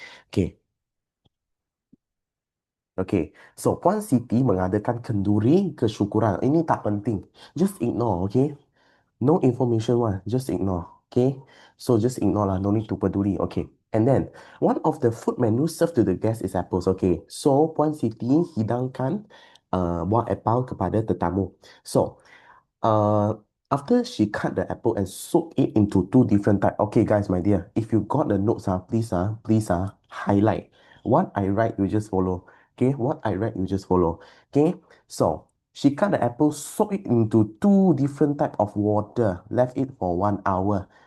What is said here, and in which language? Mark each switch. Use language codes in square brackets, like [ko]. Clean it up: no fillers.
[en] Okay, okay. So one city [ms] mengadakan kenduri kesyukuran. Ini tak penting. [en] Just ignore, okay? No information one, just ignore. Okay. So just ignore lah, no need to [ms] peduli. [en] Okay. And then one of the food menus served to the guests is apples. Okay. [ms] So Puan Siti hidangkan buah apple kepada tetamu. [en] So uh, after she cut the apple and soak it into two different type. Okay, guys, my dear, if you got the notes, please highlight. What I write, you just follow. Okay, what I write, you just follow. Okay, so she cut the apple, soak it into two different type of water, left it for 1 hour.